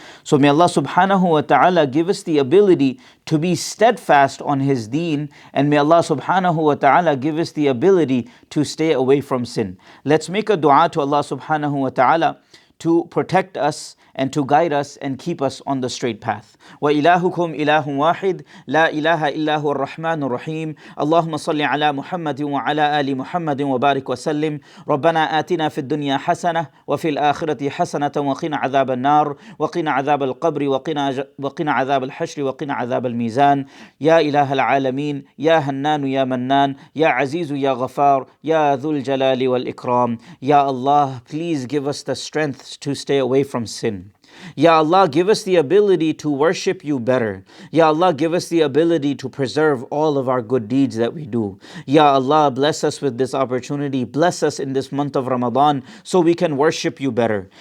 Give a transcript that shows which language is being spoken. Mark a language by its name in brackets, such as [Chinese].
[English] So may Allah subhanahu wa ta'ala give us the ability to be steadfast on His deen, and may Allah subhanahu wa ta'ala give us the ability to stay away from sin. Let's make a dua to Allah subhanahu wa ta'ala to protect us and to guide us and keep us on the straight path. [Arabic] وَإِلَهُكُمْ إِلَهٌ وَاحِدٌ لَا إِلَهَ إِلَّا هُوَ الرَّحْمَنُ الرَّحِيمُ اللهم صل على محمد وعلى آل محمد وبارك وسلم ربنا آتنا في الدنيا حسنة وفي الآخرة حسنة وقنا عذاب النار وقنا عذاب القبر وقنا عذاب الحشر وقنا عذاب الميزان يا إله العالمين يا هنان يا منان يا عزيز يا غفار يا ذو الجلال والإكرام. [English] Ya Allah, please give us the strength to stay away from sin. Ya Allah, give us the ability to worship you better. Ya Allah, give us the ability to preserve all of our good deeds that we do. Ya Allah, bless us with this opportunity. Bless us in this month of Ramadan so we can worship you better.